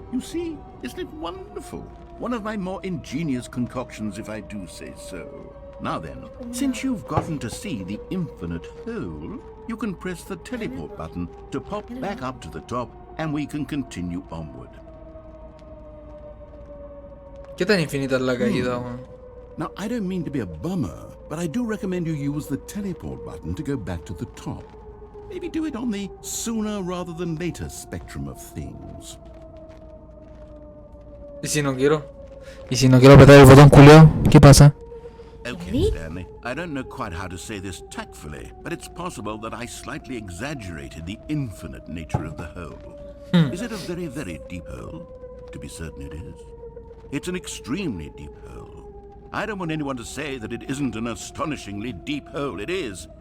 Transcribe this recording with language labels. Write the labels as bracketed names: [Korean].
[English] You see, isn't it wonderful? One of my more ingenious concoctions, if I do say so. Now then, since you've gotten to see the infinite hole, you can press the teleport button to pop back up to the top and we can continue onward. [Spanish] ¿Qué tan infinita es la caída, weón? [English] Now, I don't mean to be a bummer, but I do recommend you use the teleport button to go back to the top. Maybe do it on the sooner rather than later spectrum of things. [Spanish] ¿Y si no quiero? ¿Y si no quiero apretar el botón culiao? ¿Qué pasa? [English] Okay, Stanley, I don't know quite how to say this tactfully, but it's possible that I slightly exaggerated the infinite nature of the hole. Is it a very, very deep hole? To be certain it is. It's an extremely deep hole. I don't want anyone to say that it isn't an astonishingly deep hole. It is.